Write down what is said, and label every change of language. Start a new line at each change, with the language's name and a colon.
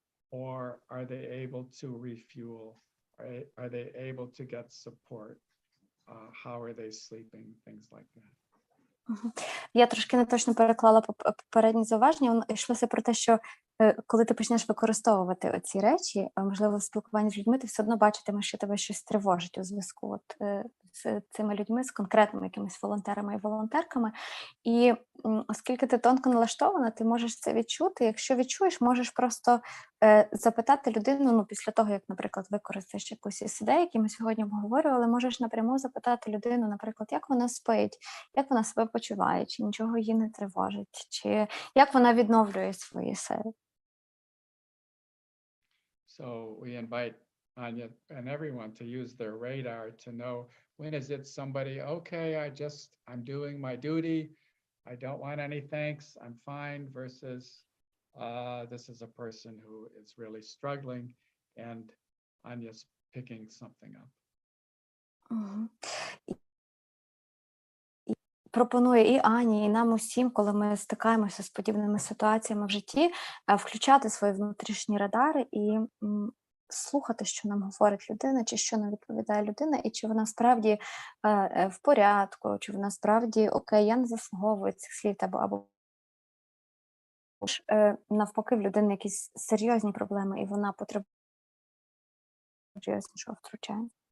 English: Or are they able to refuel? Are they able to get support? how are they sleeping, things like that.
Ukrainian: Я трошки неточно переклала попередні зауваження. Воно йшлося про те, що коли ти почнеш використовувати оці речі, можливо, в спілкуванні з людьми, ти все одно бачитимеш, що тебе щось тривожить у зв'язку з цими людьми, з конкретними якимись волонтерами і волонтерками. І оскільки ти тонко налаштована, ти можеш це відчути. Якщо відчуєш, можеш просто запитати людину, після того, як, наприклад, використаєш якусь із ідей, які ми сьогодні обговорювали, можеш напряму запитати людину, наприклад, як вона спить, як вона себе почуває, чи нічого її не тривожить, чи як вона відновлює свої сили.
English: So we invite Anya and everyone to use their radar to know when is it somebody, okay, I'm doing my duty, I don't want any thanks, I'm fine, versus this is a person who is really struggling and Anya's picking something up.
Ukrainian: Пропонує і Ані, і нам усім, коли ми стикаємося з подібними ситуаціями в житті, включати свої внутрішні радари і слухати, що нам говорить людина, чи що нам відповідає людина, і чи вона справді в порядку, чи вона справді, окей, я не заслуговую цих слів, або навпаки, в людини якісь серйозні проблеми, і вона потребує серйознішого втручання.